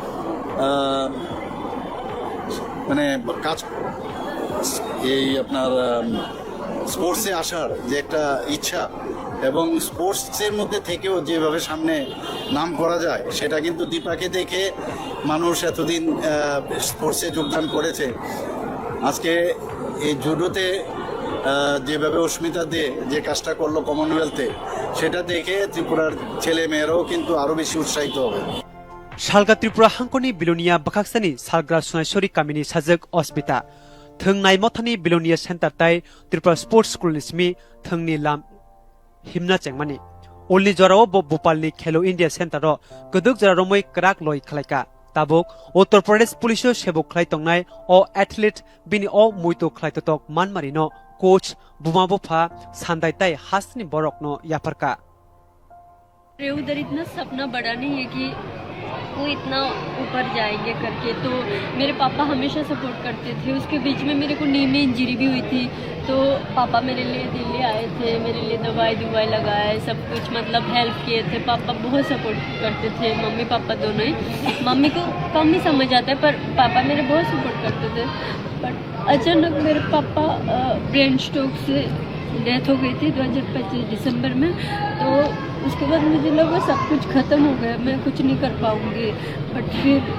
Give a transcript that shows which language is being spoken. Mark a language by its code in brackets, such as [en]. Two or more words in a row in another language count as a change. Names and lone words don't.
[bn] মানে কাজ এই আপনার স্পোর্টসে আসার যে একটা ইচ্ছা এবং স্পোর্টসের মধ্যে থেকেও যেভাবে সামনে নাম করা যায় সেটা কিন্তু দীপাকে দেখে মানুষ এতদিন স্পোর্টসে যোগদান করেছে আজকে এই জুডোতে যেভাবে অস্মিতা দে যে কাজটা করলো কমনওয়েলথে সেটা দেখে ত্রিপুরার ছেলে মেয়েরাও কিন্তু আরও বেশি উৎসাহিত হবে [trp] Shalga Tripura Hankoni Bilonia Bakaksani Salgra Sunaisori Kamini Sajak Osmita Thungnai Mothani Bilonia Center Tai Tripura Sports School Nismi Thungni Lam Himna Chengmani Only Jorao Bo Bhopalni Khelo India Center ro Guduk Jaromoi Krak Loi Khlaika Tabok Uttar Pradesh Police Shebok Khlai Tongnai o athlete Bini o Muito Khlai Totok Manmarino coach Bumabopha Sandai Tai Hasni Borokno Yaparka [hi] उधर इतना सपना बड़ा नहीं है कि वो इतना ऊपर जाएंगे करके तो मेरे पापा हमेशा सपोर्ट करते थे उसके बीच में मेरे को नी में इंजरी भी हुई थी तो पापा मेरे लिए दिल्ली आए थे मेरे लिए दवाई लगाए सब कुछ मतलब हेल्प किए थे पापा बहुत सपोर्ट करते थे मम्मी पापा दोनों ही मम्मी को कम ही समझ आता है पर पापा मेरे बहुत सपोर्ट करते थे बट अचानक मेरे पापा [en] brain stroke [hi] से डेथ हो गई थी 2025 दिसंबर में तो उसके बाद मुझे लगा सब कुछ ख़त्म हो गया मैं कुछ नहीं कर पाऊँगी बट फिर